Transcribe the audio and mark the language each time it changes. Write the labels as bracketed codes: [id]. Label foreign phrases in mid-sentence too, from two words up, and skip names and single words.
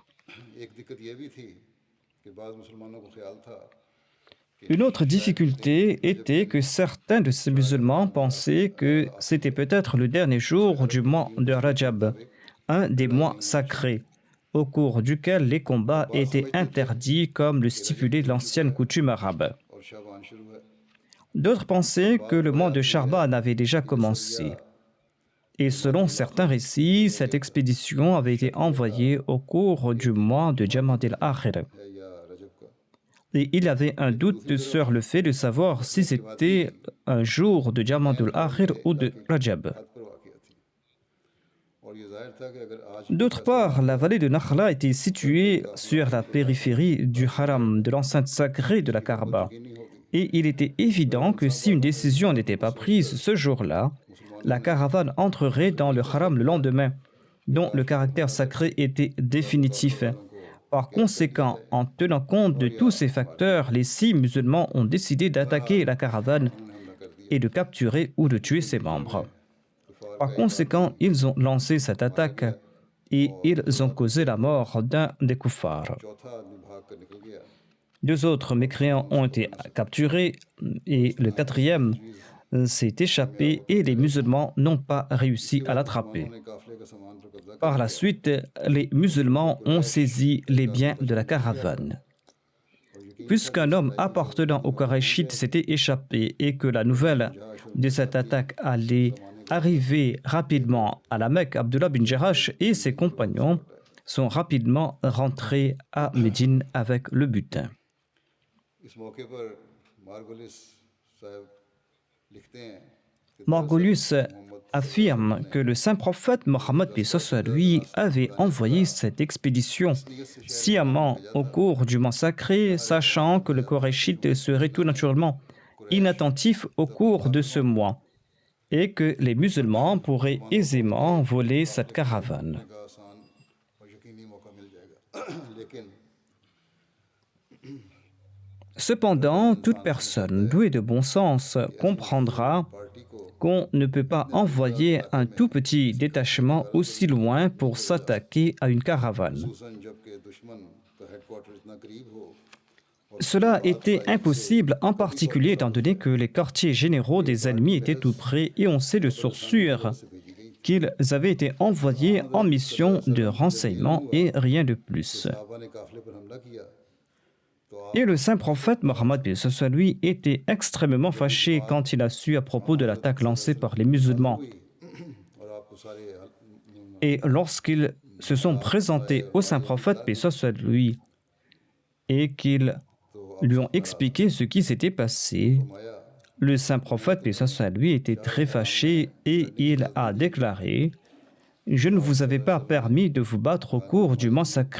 [fr] Une autre difficulté était que certains de ces musulmans pensaient que c'était peut-être le dernier jour du mois de Rajab, un des mois sacrés, au cours duquel les combats étaient interdits comme le stipulait l'ancienne coutume arabe. D'autres pensaient que le mois de Charban avait déjà commencé. Et selon certains récits, cette expédition avait été envoyée au cours du mois de Jamad al-Akhir. [ur] ہے یا رجب کا. [fr] Et il avait un doute sur le fait de savoir si c'était un jour de Jamad al-Akhir ou de Rajab. [ur] حد پر واقع تھی اور یہ ظاہر تھا کہ اگر آج [fr] D'autre part, la vallée de Nakhla était située sur la périphérie du haram, de l'enceinte sacrée de la Kaaba. [ur] یقینی ہوگی [fr] Et il était évident que si une décision n'était pas prise ce jour-là, la caravane entrerait dans le haram le lendemain, dont le caractère sacré était définitif. Par conséquent, en tenant compte de tous ces facteurs, les 6 musulmans ont décidé d'attaquer la caravane et de capturer ou de tuer ses membres. Par conséquent, ils ont lancé cette attaque et ils ont causé la mort d'un des kuffars. [ur] چوتھا آدمی بھاگ کر نکل گیا [fr] 2 autres mécréants ont été capturés et le 4e s'est échappé et les musulmans n'ont pas réussi à l'attraper. [ur] انہوں نے قافلے کا سامان پر قبضہ [fr] Par la suite, les musulmans ont saisi les biens de la caravane. Puisqu'un homme appartenant aux Qurayshites s'était échappé et que la nouvelle de cette attaque allait arriver rapidement à la Mecque, Abdullah bin Jarash et ses compagnons sont rapidement rentrés à Médine avec le butin. [ur] اس موقع پر مارگولیس صاحب لکھتے ہیں کہ [fr] Margolius affirme que le saint prophète Mohammed lui avait envoyé cette expédition sciemment au cours du mois sacré, sachant que le Koréchite serait tout naturellement inattentif au cours de ce mois et que les musulmans pourraient aisément voler cette caravane. [ur] کا آسان اور یقینی موقع مل جائے گا لیکن [fr] Cependant, toute personne douée de bon sens comprendra [ur] پارٹی کو [fr] qu'on ne peut pas envoyer un tout petit détachement aussi loin pour s'attaquer à une caravane. [ur] خصوصاً جبکہ دشمن کا ہیڈکوارٹر اتنا قریب ہو [fr] Cela était impossible, en particulier étant donné que les quartiers généraux des ennemis étaient tout près et on sait de source sûre qu'ils avaient été envoyés en mission de renseignement et rien de plus. [ur] صحابہ نے قافلے پر حملہ کیا تو آپ [fr] Et le saint prophète Mohammed lui était extrêmement fâché quand il a su à propos de l'attaque lancée par les musulmans. [ur] اور آپ کو سارے [fr] Et lorsqu'ils se sont présentés au saint prophète lui et qu'ils lui ont expliqué ce qui s'était passé, [ur] माया [fr] le saint prophète lui était très fâché et il a déclaré « Je ne vous avais pas permis de vous battre au cours du mois sacré.